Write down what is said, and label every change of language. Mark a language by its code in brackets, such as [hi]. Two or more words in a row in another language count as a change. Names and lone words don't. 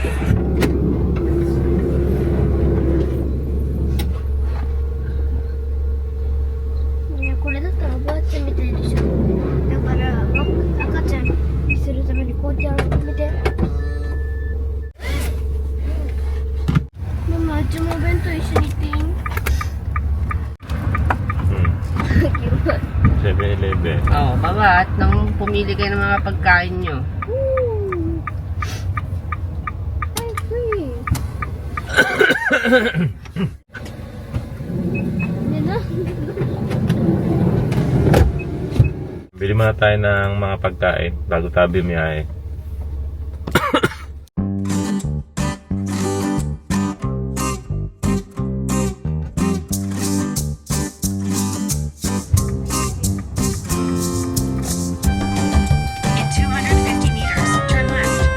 [ja] ね、これだったらおばあちゃんみたいでしょ。だから赤ちゃんにするためにこうやってやる。見て。ママ、うちもお弁当一緒に行っていい [tl] 7-Eleven. Oo, baba at nang pumili kayo ng mga pagkain nyo. Ay, free. Yan na. Bili muna tayo ng mga pagkain bago tayo bumiyahe. [en] In 250 meters, turn left.